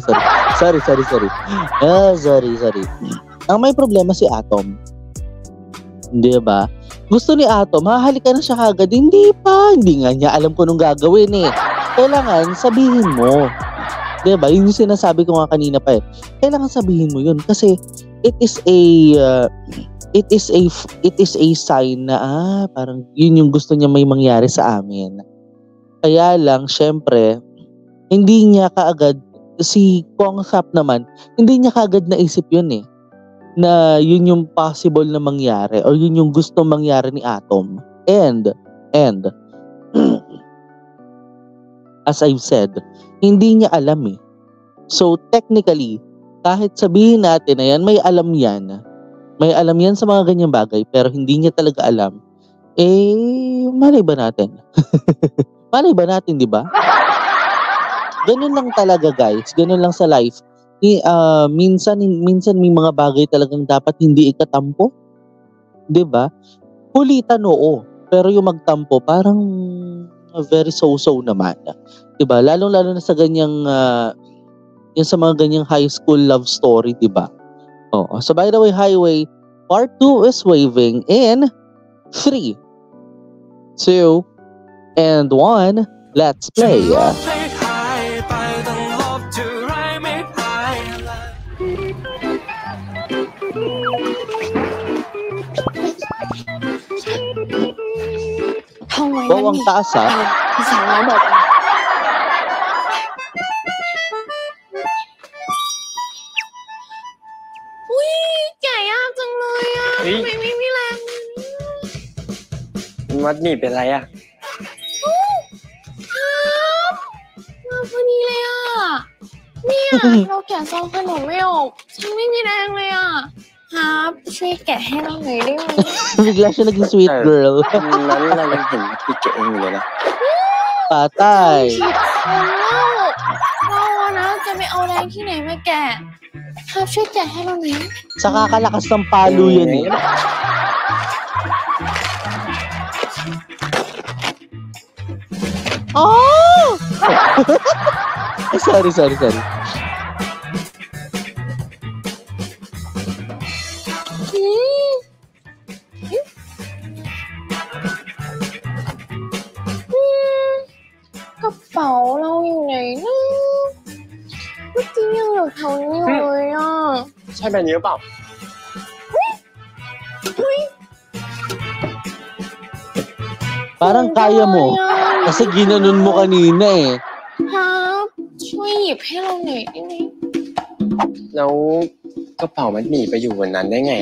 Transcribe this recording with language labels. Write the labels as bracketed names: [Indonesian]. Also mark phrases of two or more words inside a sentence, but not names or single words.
[Filipino] Ang may problema si Atom. 'Di ba? Gusto ni Atom, hahalikan na siya kagad. Hindi nga niya alam kung anong gagawin eh. Kailangan sabihin mo. 'Di ba? Yun yung sinasabi ko nga kanina pa eh. Kailangan sabihin mo 'yun kasi [English] it is a sign [Filipino] na parang yun yung gusto niya may mangyari sa amin. Kaya lang syempre hindi niya kaagad, si Kong Sap naman hindi niya kaagad naisip yun eh, na yun yung possible na mangyari or yun yung gusto mangyari ni Atom. [English] And as I've said, [Filipino] hindi niya alam eh. [English] So technically [Filipino] kahit sabihin natin na yan may alam yan sa mga ganyang bagay pero hindi niya talaga alam, malay ba natin? Malay ba natin, di ba? Ganun lang talaga guys, ganun lang sa life. Minsan may mga bagay talagang dapat hindi ikatampo, di ba? Kulitan oo, pero yung magtampo parang [English] very so-so [Filipino] naman, di ba? Lalo na sa ganyang yung sa mga ganyang [English] high school love story, [Filipino] di ba? [English] Oh, so by the way, Highway Part 2 is waving in 3, 2, and 1. Let's play. [Filipino] Wow, ang taas ah. [Thai] สาวน้อยบอก อุ้ยแก่ยากจังเลยอ่ะทำไมไม่มีแรง มัดหมี่เป็นไรอะ มาพอดีเลยอ่ะเนี่ยเราแกะซองขนมไม่ออกฉันไม่มีแรงเลยอ่ะครับช่วยแกะให้เราหน่อยได้ไหม [Filipino] Bigla siya naging [English] sweet girl. [Thai] นั้นเรายังเห็นมัดหมี่แกะเองอยู่เลยนะ [Filipino] Patay. [Thai] ผิดคนเรานะจะไปเอาแรงที่ไหนมาแกะครับช่วยแกะให้เราหน่อย [Filipino] Sa kakalakas ng palo yan eh. Oh! Sorry. [Thai] กระเป๋าเราอยู่ไหนนะเมื่อกี้ยังอยู่แถวนี้อยู่เลยอ่ะ ใช่แบบนี้หรือเปล่า [Filipino] Parang kaya mo. Kasi ginanon mo kanina eh. [Thai] ครับช่วยหยิบให้เราหน่อยได้ไหม แล้วกระเป๋ามัดหมี่ไปอยู่บนนั้นได้ไงอะ